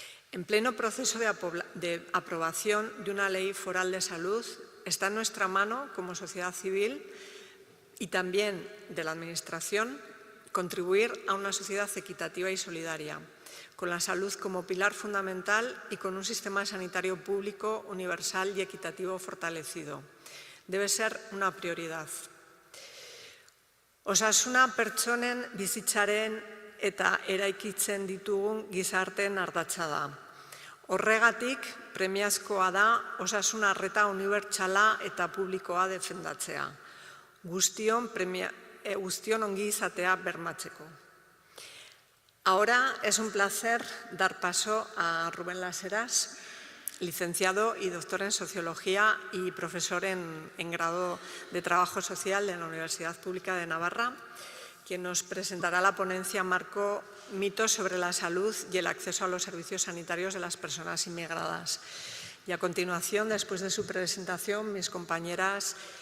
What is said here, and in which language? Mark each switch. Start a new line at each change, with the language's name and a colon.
Spanish: En pleno proceso de aprobación de una ley foral de salud, está en nuestra mano, como sociedad civil y también de la Administración, contribuir a una sociedad equitativa y solidaria, con la salud como pilar fundamental y con un sistema sanitario público, universal y equitativo fortalecido. Debe ser una prioridad.
Basque: Osasuna pertsonen bizitzaren eta eraikitzen ditugun gizarteen ardatza da. Horregatik, premiazkoa da osasun arreta unibertsala eta publikoa defendatzea. Guztion ongi izatea bermatzeko.
Spanish: Ahora es un placer dar paso a Rubén Las, licenciado y doctor en Sociología y profesor en grado de Trabajo Social de la Universidad Pública de Navarra, quien nos presentará la ponencia marco mitos sobre la salud y el acceso a los servicios sanitarios de las personas inmigradas. Y a continuación, después de su presentación, mis compañeras